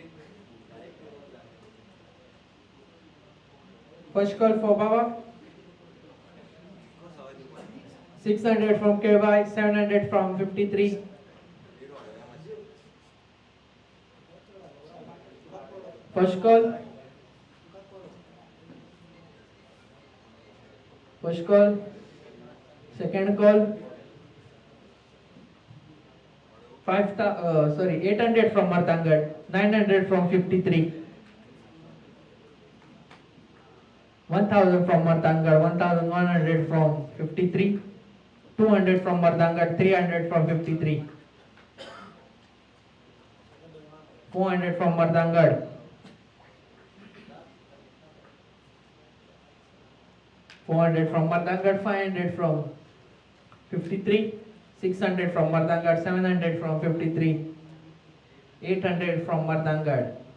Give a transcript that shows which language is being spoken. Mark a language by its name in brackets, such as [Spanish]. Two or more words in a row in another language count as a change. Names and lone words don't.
[English] First call for Baba, 600 from K.Y., 700 from 53, First call. First call. Second call. 800 from Martangad, 900 from 53, 1000 from Martangad, 1100 from 53, 200 from Martangad, 300 from 53, 400 from Martangad, 400 from Martangad, 500 from 53, 600 from Martangad, 700 from 53, 800 from Martangad,